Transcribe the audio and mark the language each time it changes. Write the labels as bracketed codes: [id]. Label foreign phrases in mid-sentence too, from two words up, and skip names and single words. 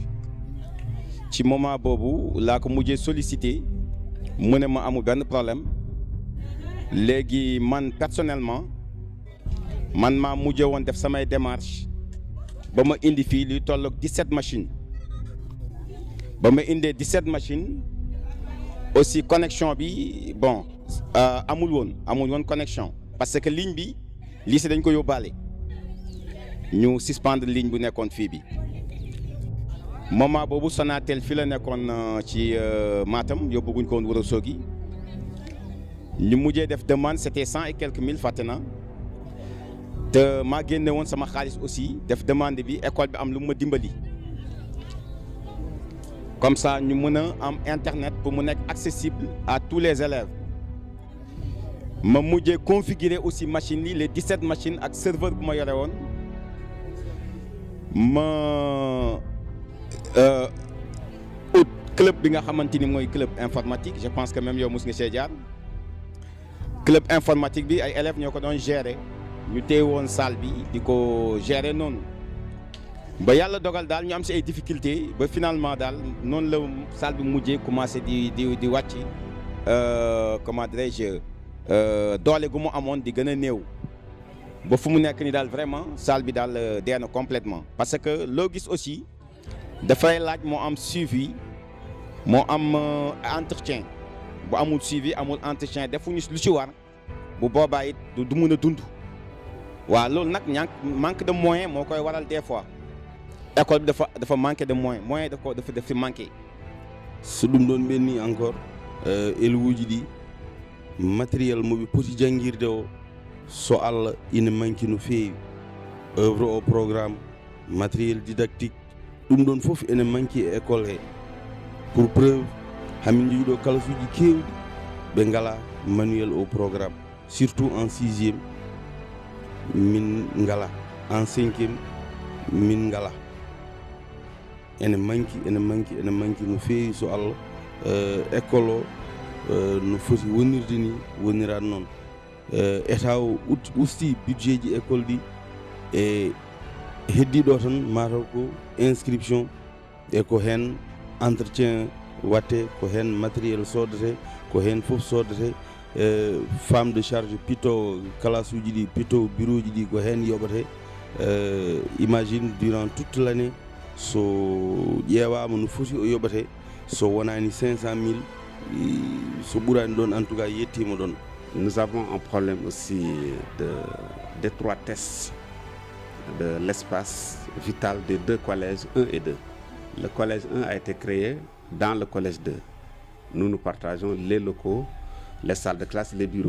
[wo] Ci moment boobu laa ko mujjee sollicité mu ne ma amul benn problème léegi man personnellement man maa mujjee woon def samay démarche ba ma indi fii luy tolloog 17 machines ba ma indee 17 [fr] machines aussi connexion [wo] bi bon amul woon connexion [fr] parce que ligne [wo] bi lycée dañ ko yóbbaale ñu [fr] suspendre ligne [wo] bu nekkoon fii bi. Moment boobu Sonatel fii la nekkoon ci Matam yóbbuguñ ko woon Ourossogui ñu mujjee def [fr] demande c'était 100 et quelques mille [wo] fàtte na te maa génne woon sama xaalis aussi def demande bi école bi am lu ma dimbali [fr] comme ça [wo] ñu mën a am internet pour mu nekk [fr] accessible à tous les élèves. [wo] Ma mujjee [fr] configurer aussi machines [wo] yi [fr] les 17 machines [wo] ak serveur bu ma yore woon ma ut club bi nga xamante ni mooy [fr] club informatique je pense que même [wo] yow mos nga see jaar [fr] club informatique [wo] bi ay élèves ñoo ko doon gérer ñu téye woon salle bi di ko gérer noonu ba yàlla dogal daal ñu am si ay difficultés ba finalement daal noonu la salle bi mujjee commencé di wàcc [fr] comment dirais-je [wo] doole gu mu amoon di gën a néew ba fu mu nekk ni daal [fr] vraiment salle [wo] bi daal dee na [fr] complètement parce que [wo] loo gis aussi dafay laaj moo am suivi moo am entretien bu amul suivi amul entretien defuñu lu ci war bu boobaa it du mën a dund waaw loolu nag [fr] manque de moyen [wo] moo koy waral [fr] des fois [wo] école bi dafa [fr] manqué de moyen [wo] dafa fi manqué. [ff] so ɗum ɗon ɓenni [fr] encore élèves [ff] ɗi matériel moɓe poti jangguirde o so Allah ina manki no feewi [fr] œuvre au programme matériel didactique [ff] ɗum ɗon fof ene manki e école he [fr] pour preuve [ff] hamin jogui ɗo classe uji kewɗi ɓe ngala [fr] manuel au programme surtout en 6e [ff] min ngala [fr] en 5e [ff] min ngala ene manki no feewi so Allah école o no foti wonirde ni wonirani noon état o usti budget ji école ɗi e heddiɗo tan mataw ko inscription e ko hen entretien watte ko hen matériel sodate ko hen fof sodate [fr] femme de charge [ff] pito classe uji ɗi pito bureau ji ɗi ko hen yoɓate [fr] imagine durant toute l'année [ff] so ƴeewama no foti o yoɓate so wonani 500 000 so ɓurani ɗon [fr] en tout cas [ff] yettima ɗon. [fr] Nous avons un problème aussi d'étroitesse de l'espace vital des deux collèges 1 et 2. Le collège 1 a été créé dans le collège 2. Nous partageons les locaux, les salles de classe, les bureaux.